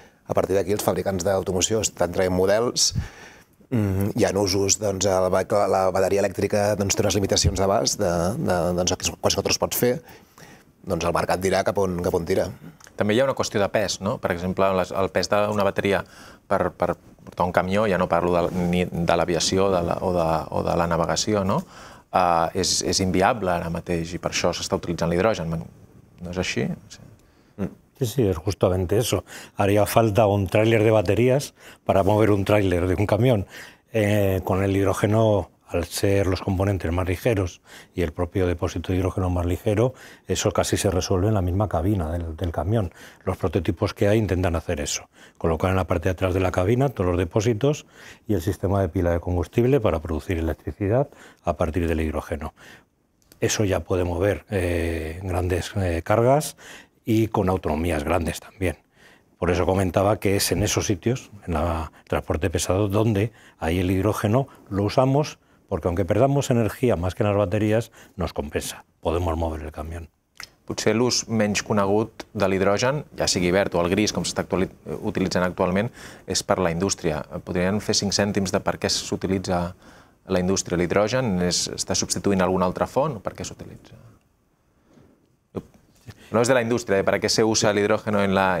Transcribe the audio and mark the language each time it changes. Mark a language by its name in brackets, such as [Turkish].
[Catalan] A partir d'aquí, els fabricants d'automoció estan traient models, hi ha usos, la bateria elèctrica té unes limitacions d'abast, quasi tot es pot fer, doncs el mercat dirà cap on tira. També hi ha una qüestió de pes, no? Per exemple, el pes d'una bateria per portar un camió, ja no parlo ni de l'aviació o de la navegació, no? És inviable ara mateix, i per això s'està utilitzant l'hidrogen. [Spanish] ¿No es así? Sí, es justamente eso. Haría falta un tráiler de baterías para mover un tráiler de un camión. Con el hidrógeno, al ser los componentes más ligeros y el propio depósito de hidrógeno más ligero, eso casi se resuelve en la misma cabina del camión. Los prototipos que hay intentan hacer eso. Colocar en la parte de atrás de la cabina todos los depósitos y el sistema de pila de combustible para producir electricidad a partir del hidrógeno. Eso ya puede mover grandes cargas y con autonomías grandes también. Por eso comentaba que es en esos sitios, en el transporte pesado, donde ahí el hidrógeno lo usamos, porque aunque perdamos energía más que en las baterías, nos compensa. Podemos mover el camión. [Catalan] Potser l'ús menys conegut de l'hidrogen, ja sigui verd o el gris, com s'està utilitzant actualment, és per la indústria. Podrien fer 5 cèntims de per què s'utilitza a la indústria l'hidrogen? Està substituint alguna altra font? Per què s'utilitza? [Spanish] No es de la industria, ¿para qué se usa el hidrógeno en la...?